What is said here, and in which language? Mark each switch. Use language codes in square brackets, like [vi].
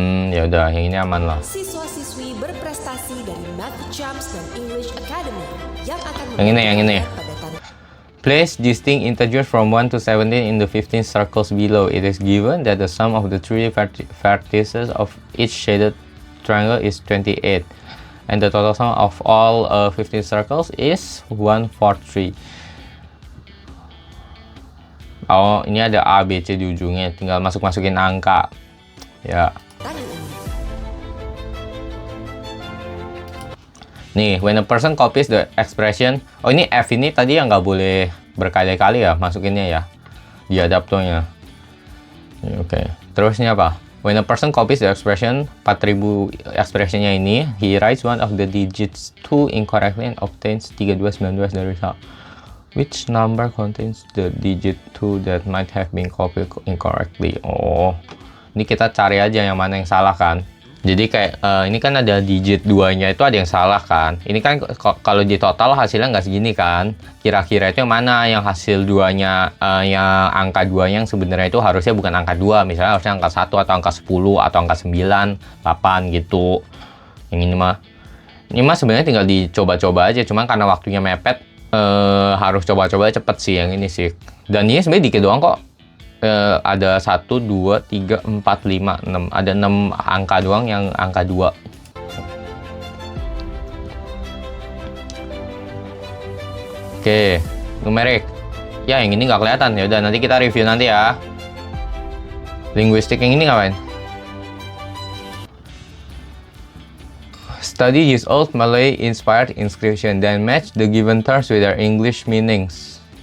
[id] Ya udah, yang ini aman lah. Siswa-siswi berprestasi dari Math Champs dan English Academy yang akan yang ini. [en] Place distinct integers from 1 to 17 in the 15 circles below. It is given that the sum of the 3 vertices of each shaded triangle is 28, and the total sum of all 15 circles is 143. [id] Oh, ini ada A, B, C di ujungnya. Tinggal masukin angka. Ya. Nih, [en] when a person copies the expression. [id] Oh, ini F ini tadi yang nggak boleh berkali-kali ya masukinnya ya. Di adaptornya. Oke. Terusnya apa? [en] When a person copies the expression 4000 [id] expressionnya ini, [en] he writes one of the digits 2 incorrectly and obtains 3219 dari result. Which number contains the digit 2 that might have been copied incorrectly? [id] Oh, ini kita cari aja yang mana yang salah kan. Jadi kayak ini kan ada digit 2-nya itu ada yang salah kan. Ini kan kalau di total hasilnya nggak segini kan. Kira-kira itu yang mana yang hasil 2-nya, yang angka 2-nya yang sebenarnya itu harusnya bukan angka 2. Misalnya harusnya angka 1 atau angka 10 atau angka 9, 8 gitu. Yang ini mah sebenarnya tinggal dicoba-coba aja. Cuman karena waktunya mepet, harus coba-coba cepet sih yang ini sih. Dan ini sebenarnya dikit doang kok. Ada 1, 2, 3, 4, 5, 6. Ada 6 angka doang yang angka 2. Oke, numerik. Ya, yang ini nggak kelihatan. Ya udah, nanti kita review nanti ya. Linguistik yang ini ngapain? [en] Study this old Malay-inspired inscription, then match the given terms with their English meanings.